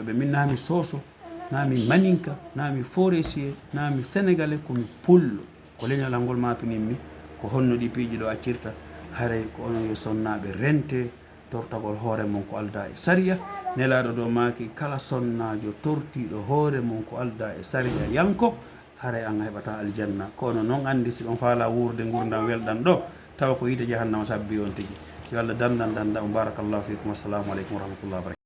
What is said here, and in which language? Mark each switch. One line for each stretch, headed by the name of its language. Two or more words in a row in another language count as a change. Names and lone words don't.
Fula: ɓe min nami soso nami maninka nami forestier nami sénégalais komi pullo ko leñolal ngol mapininmi ko honno ɗi piiji ɗo accirta haray ko onon yo sonnaɓe rente tortagol hoore mum ko alda e saria nelaɗo ɗo maki kala sonnajo tortiɗo hoore mum ko alda e saria yanko haray an heɓata aljanna kono noon andi si ɗon faala wurde gurdam welɗam ɗo tawa ko yite jahannama sabbi on tigui yo allah dandan danda o
Arabic: بارك الله فيكم السلام عليكم ورحمة الله وبركاته